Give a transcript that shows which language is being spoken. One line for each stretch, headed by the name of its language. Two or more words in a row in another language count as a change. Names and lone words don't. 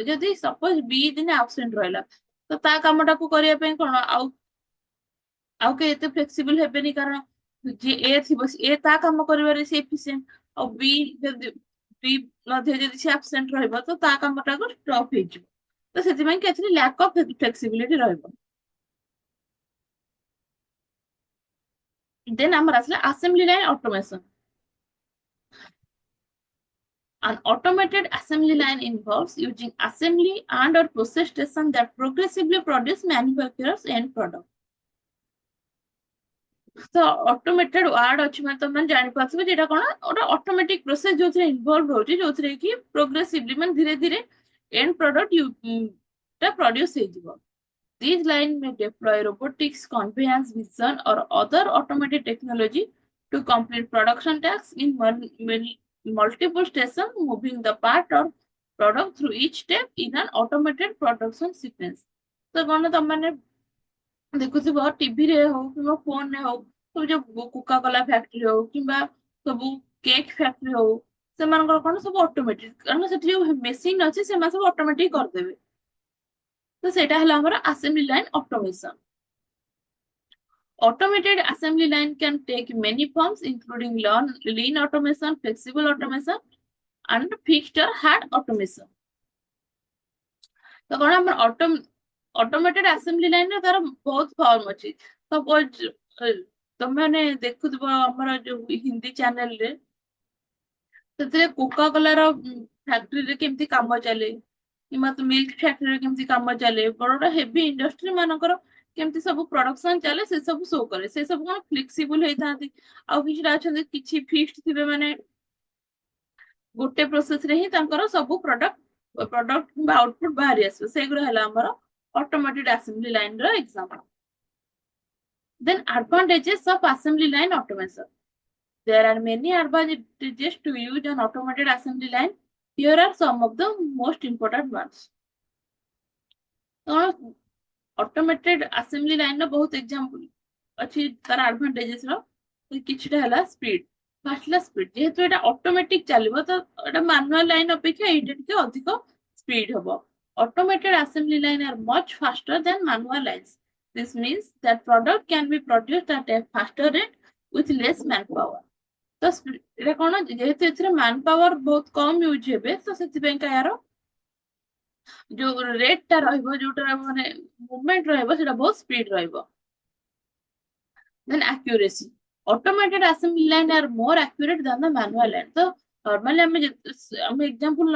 Odia: ଯଦି ସପୋଜ ବି ଦିନେ ଆବସେଣ୍ଟ ରହିଲା ତ ତା କାମଟାକୁ କରିବା ପାଇଁ କଣ ଆଉ କେହି ଏତେ ଫ୍ଲେକ୍ସିବଲ ହେବେନି କାରଣ ଯିଏ ଏ ଥିବ ଏ ତା କାମ କରିବାରେ ସେ ଏଫିସିଏଣ୍ଟ ଆଉ ବି ଯଦି ବି ମଧ୍ୟ ଯଦି ସେ ଆବସେଣ୍ଟ ରହିବ ତ ତା କାମଟାକୁ ଷ୍ଟପ୍ ହେଇଯିବ ତ ସେଥିପାଇଁ କିଛି
English: lack of flexibility
Odia: ରହିବ ଦେନ୍ ଆମର ଆସିଲା
English: assembly line automation An automated assembly line involves using assembly and/or process station that progressively produce manufacturer's end product.
Odia: ତ ଅଟୋମେଟେଡ ୱାର୍ଡ ଅଛି ମାନେ ତମେ ଜାଣିପାରୁଥିବ ଯେ ଏଟା କଣ ଗୋଟେ ଅଟୋମେଟିକ ପ୍ରୋସେସ ଯୋଉଥିରେ ଇନଭଲ୍ଭ ରହୁଛି ଯୋଉଥିରେ କି ପ୍ରୋଗ୍ରେସିଭଲି ମାନେ ଧୀରେ ଧୀରେ ଏଣ୍ଡ ପ୍ରଡକ୍ଟ ଟା ପ୍ରଡ୍ୟୁସ ହେଇଯିବ
English: these lines may deploy robotics, conveyance, vision, or other automated technology to complete production tasks in multiple stations, moving the part or product through each step in an automated production sequence.
Odia: ତ କଣ ତମାନେ ଦେଖୁଥିବ ଟିଭିରେ ହଉ କିମ୍ବା ଫୋନରେ ହଉ ସବୁ ଯୋଉ କୋକା କୋଲା ଫ୍ୟାକ୍ଟ୍ରି ହଉ କିମ୍ବା ସବୁ
English: cake factory
Odia: ହଉ ସେମାନଙ୍କର କଣ ସବୁ ଅଟୋମେଟିକ କାରଣ ସେଠି ଯୋଉ ମେସିନ ଅଛି ସେମାନେ ସବୁ ଅଟୋମେଟିକ କରିଦେବେ ତ ସେଇଟା ହେଲା ଆମର
English: assembly line automation Automated assembly line can take many forms, including lean automation, flexible automation, and fixed or hard automation.
Odia: ତ କଣ ଆମର
English: automated assembly lineରେ
Odia: ତାର ବହୁତ ଫର୍ମ ଅଛି ସପୋଜ ତମେ ମାନେ ଦେଖୁଥିବ ଆମର ଯୋଉ ହିନ୍ଦୀ ଚ୍ୟାନେଲରେ ସେଥିରେ କୋକା କୋଲାର ଫ୍ୟାକ୍ଟ୍ରିରେ କେମିତି କାମ ଚାଲେ କିମ୍ବା
English: milk factoryରେ
Odia: କେମିତି କାମ ଚାଲେ ବଡ ବଡ
English: heavy industry
Odia: ମାନଙ୍କର କେମିତି ସବୁ ପ୍ରଡକ୍ସନ ଚାଲେ ସେ ସବୁ ଶୋ କରେ ସେ ସବୁ କଣ ଫ୍ଲେକ୍ସିବୁଲ ହେଇଥାନ୍ତି ଆଉ କିଛିଟା ଅଛନ୍ତି କିଛି ଫିକ୍ସଡ ଥିବେ ମାନେ ଗୋଟେ ପ୍ରୋସେସ ରେ ହିଁ ତାଙ୍କର ସବୁ ପ୍ରଡକ୍ଟ କିମ୍ବା ଆଉଟପୁଟ ବାହାରି ଆସିବ ସେଗୁଡା ହେଲା ଆମର
English: automated assembly line
Odia: ର ଏକ୍ସାମ୍ପଲ ଦେନ୍
English: advantages of assembly line automation there are many advantages to use an automated assembly line. Here are some of the most important ones. Automated assembly line
Odia: ର ବହୁତ example ଅଛି ତାର advantages ର କିଛିଟା ହେଲା speed. First ହେଲା speed ଯେହେତୁ ଏଟା automatic ଚାଲିବ ତ ଏଟା
English: manual line
Odia: ଅପେକ୍ଷା ଏଇଟା ଟିକେ ଅଧିକ speed ହବ.
English: Automated assembly line are much faster than manual lines. This means that product can be produced at a faster rate with less manpower.
Odia: ତ ଏଟା କଣ ଯେହେତୁ ଏଥିରେ
English: man power
Odia: ବହୁତ କମ ୟୁଜ ହେବେ ତ ସେଥିପାଇଁ ଏହାର ଯୋଉ ରେଟ୍ ଟା ରହିବ ଯୋଉଟା ମାନେ ମୁଭମେଣ୍ଟ ରହିବ ସେଟା ବହୁତ ସ୍ପିଡ ରହିବ ଦେନ୍
English: accuracy automated assembly line are more accurate than the manual line
Odia: ତ ନର୍ମାଲି ଆମେ ଏକ୍ସାମ୍ପଲ